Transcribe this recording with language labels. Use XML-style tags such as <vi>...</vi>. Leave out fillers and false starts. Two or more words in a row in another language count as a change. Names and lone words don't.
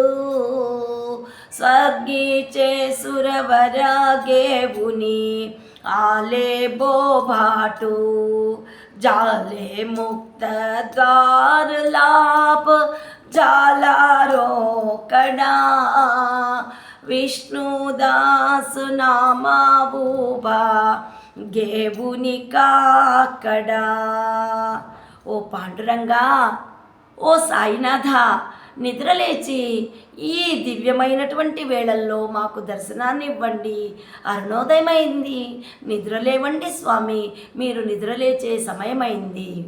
<mr>स्वर्गीचे सुरवर घेऊनी आले बोभाटू जाले मुक्त द्वार लाभ जाला रोकडा विष्णुदास नामा उभा घेऊनी काकडा.</mr> <te>ఓ పాండురంగా, ఓ సాయినాథ, నిద్రలేచి ఈ దివ్యమైనటువంటి వేళల్లో మాకు దర్శనాన్ని ఇవ్వండి. అరుణోదయమైంది, నిద్రలేవండి స్వామి, మీరు నిద్రలేచే సమయమైంది.</te>